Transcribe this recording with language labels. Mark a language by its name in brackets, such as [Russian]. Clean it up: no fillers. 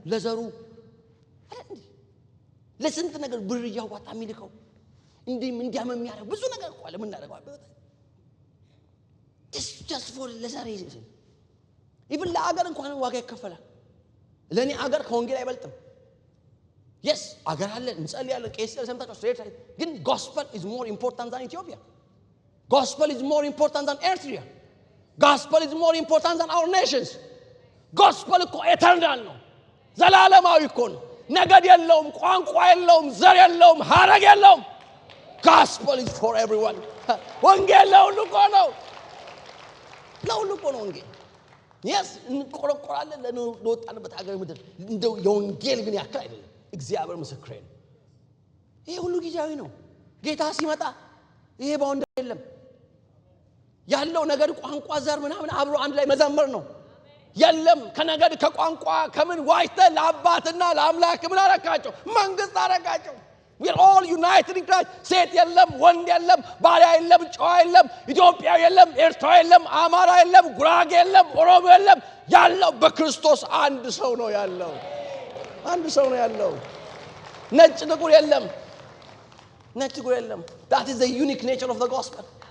[Amharic] ለዘሩ አይደል? ለስንት ነገር ብር ያዋጣ የሚልከው እንዲያም የሚያደርግ ብዙ ነገር እኮ ለምን እናደርገዋለን? [English] just for [Amharic] ለዛሬ [English] even [Amharic] ለአገር እንኳን ዋጋ ይከፈላል። ለኔ አገር ከወንጌል አይበልጥም። [English] yes [Amharic] አገር አለ እንጸልያለን፣ ቄስ ሰምታችሁ ስትሬት ግን [English] gospel is more important than Ethiopia. Gospel is more important than Eritrea. Gospel is more important than our nations. [Amharic] Gospel እኮ eternal ነው፣ ዘላለማዊ እኮ ነው። ነገድ የለውም፣ ቋንቋ የለውም፣ ዘር የለውም፣ ሀረግ የለውም። [English] Gospel is for everyone. [Amharic] ወንጌል ለሁሉ እኮ ነው፣ ለሁሉ እኮ ነው ወንጌል። [English] yes [Amharic] እንቆረቆራለን ለወጣንበት ሀገር ምድር እንደው የወንጌል ግን ያክል አይደለም። እግዚአብሔር ምስክሬ ነው። ይሄ ሁሉ ጊዜያዊ ነው። ጌታ ሲመጣ ይሄ ባውንድ የለም። ያለው ነገር ቋንቋ ዘር ምናምን አብሮ አንድ ላይ መዘመር ነው። የለም ከነገድ ከቋንቋ ከምን ዋይተ ለአባትና ለአምላክ ምን አረካቸው? መንግስት አረካቸው። [English] we are all united in Christ. [Amharic] ሴት የለም፣ ወንድ የለም፣ ባሪያ የለም፣ ጨዋ የለም፣ ኢትዮጵያ የለም፣ ኤርትራ የለም፣ አማራ የለም፣ ጉራጌ የለም፣ ኦሮሞ የለም። ያለው በክርስቶስ አንድ ሰው ነው ያለው። አንድ ሰው ነው ያለው። ነጭ ጥቁር የለም፣ ነጭ ጥቁር የለም። [English] that is the unique nature of the gospel.